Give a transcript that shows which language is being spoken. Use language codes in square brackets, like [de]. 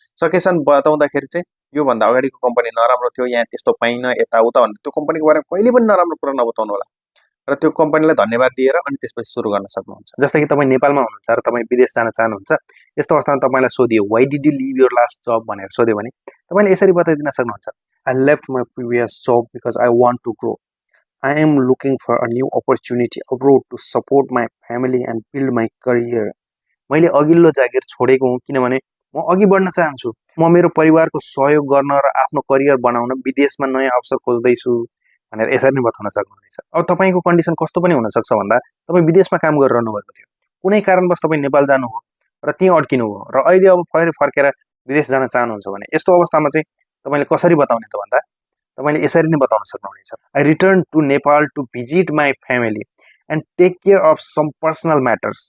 [ne] सकेसन बताउँदाखेरि चाहिँ योभन्दा अगाडिको कम्पनी नराम्रो थियो, यहाँ त्यस्तो पाइनँ, यताउता भनेर त्यो कम्पनीको बारेमा कहिले पनि नराम्रो कुरा नबताउनु होला र त्यो कम्पनीलाई धन्यवाद दिएर अनि त्यसपछि सुरु गर्न सक्नुहुन्छ। जस्तै कि तपाईँ नेपालमा हुनुहुन्छ र तपाईँ विदेश जान चाहनुहुन्छ, यस्तो अवस्थामा तपाईँलाई सोधियो [en] why did you leave your last job [ne] भनेर सोध्यो भने तपाईँले यसरी बताइदिन सक्नुहुन्छ, [en] I left my previous job because I want to grow. I am looking for a new opportunity abroad to support my family and build my career. [ne] मैले अघिल्लो जागिर छोडेको हुँ किनभने म अघि बढ्न चाहन्छु। म मेरो परिवारको सहयोग गर्न र आफ्नो करियर बनाउन विदेशमा नयाँ अवसर खोज्दैछु भनेर यसरी नै बताउन सक्नुहुनेछ। अब तपाईँको कन्डिसन कस्तो पनि हुनसक्छ भन्दा तपाईँ विदेशमा काम गरिरहनु भएको थियो, कुनै कारणवश तपाईँ नेपाल जानुभयो र त्यहीँ अड्किनुभयो र अहिले अब फेरि फर्केर विदेश जान चाहनुहुन्छ भने यस्तो अवस्थामा चाहिँ तपाईँले कसरी बताउने त भन्दा तपाईँले यसरी नै बताउन सक्नुहुनेछ, [en] I return to Nepal to visit my family and take care of some personal matters.